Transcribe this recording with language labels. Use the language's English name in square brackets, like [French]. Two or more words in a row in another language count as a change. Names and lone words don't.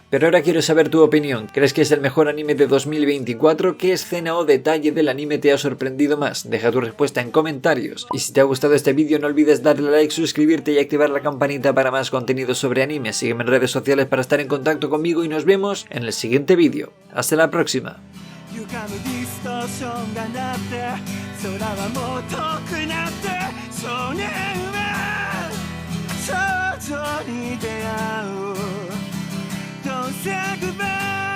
[Spanish] Pero ahora quiero saber tu opinión. ¿Crees que es el mejor anime de 2024? ¿Qué escena o detalle del anime te ha sorprendido más? Deja tu respuesta en comentarios. Y si te ha gustado este vídeo no olvides darle like, suscribirte y activar la campanita para más contenido sobre anime. Sígueme en redes sociales para estar en contacto conmigo y nos vemos en el siguiente vídeo. Hasta la próxima. [Japanese] 空はもう遠くなって少年は少女に出会う [English] Don't say goodbye